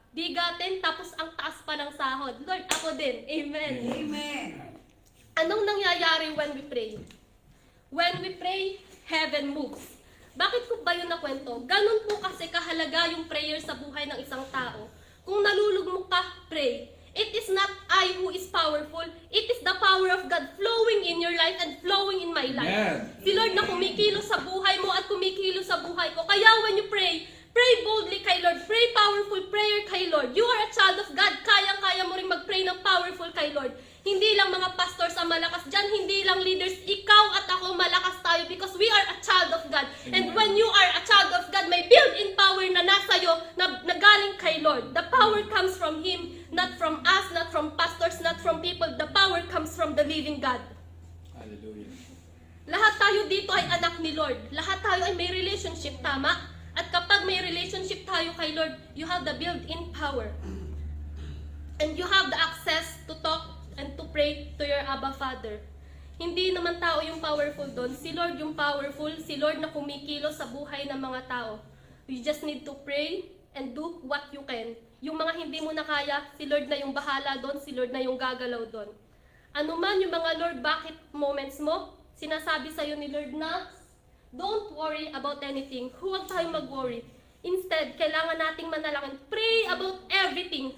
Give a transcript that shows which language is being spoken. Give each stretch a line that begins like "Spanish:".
Filipino: Bigatin, tapos ang taas pa ng sahod. Lord, ako din. Amen. Amen. Anong nangyayari
English: when we pray? When we pray, heaven moves.
Filipino: Bakit ko ba yun nakwento? Ganun po kasi kahalaga yung prayer sa buhay ng isang tao. Kung nalulugmok ka, pray.
English: It is not I who is powerful. It is the power of God flowing in your life and flowing in my life. Amen.
Filipino: Si Lord na kumikilos sa buhay mo at kumikilos sa buhay ko. Kaya
English: when you pray, pray boldly
Filipino: kay Lord.
English: Pray powerful prayer kay Lord. You are a child of God.
Filipino: Kaya-kaya mo rin mag-pray ng powerful kay Lord. Hindi lang mga pastors ang malakas dyan. Hindi lang leaders. Ikaw at ako malakas tayo
English: because we are a child of God. And when you are a child of God,
Filipino: may built-in power na nasa iyo na galing kay Lord.
English: The power comes from Him, not from us, not from pastors, not from people. The power comes from the living God. Hallelujah.
Filipino: Lahat tayo dito ay anak ni Lord. Lahat tayo ay may relationship, tama? At kapag may relationship tayo kay Lord,
English: you have the built-in power. And you have the access to talk and to pray to your Abba Father.
Filipino: Hindi naman tao yung powerful doon. Si Lord yung powerful. Si Lord na kumikilos sa buhay ng mga tao.
English: You just need to pray and do what you can.
Filipino: Yung mga hindi mo na kaya, si Lord na yung bahala doon. Si Lord na yung gagalaw doon. Ano man yung mga Lord, bakit moments mo, sinasabi sa'yo ni Lord na,
English: don't worry about anything.
Filipino: Huwag tayong mag-worry. Instead, kailangan nating manalangin.
English: Pray about everything.